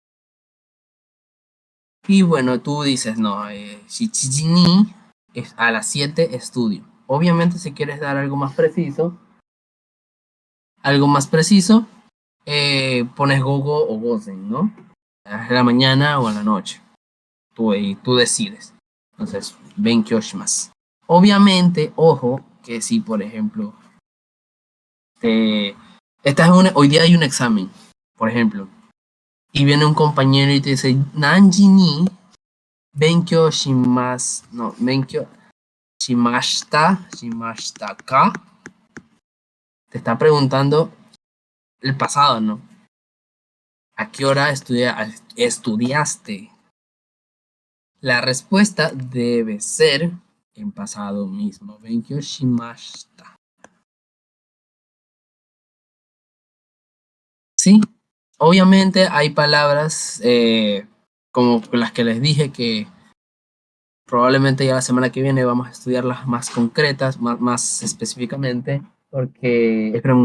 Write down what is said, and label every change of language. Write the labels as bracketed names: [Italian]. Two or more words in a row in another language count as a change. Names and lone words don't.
[Spanish] Y bueno, tú dices, no, [Japanese] 七時に [Spanish] es a las 7 estudio. Obviamente, si quieres dar algo más preciso, pones gogo o gozen, ¿no? En la mañana o en la noche. Tú decides. Entonces, [Japanese] 勉強します. [Spanish] Obviamente, ojo, que si por ejemplo, hoy día hay un examen, por ejemplo, y viene un compañero y te dice, [Japanese] 何時に勉強します, no, 勉強しましたか, [Spanish] te está preguntando el pasado, ¿no? ¿A qué hora estudiaste? La respuesta debe ser en pasado mismo. [Japanese] 勉強しました. [Spanish] Sí, obviamente hay palabras como las que les dije que probablemente ya la semana que viene vamos a estudiarlas más concretas, más específicamente, porque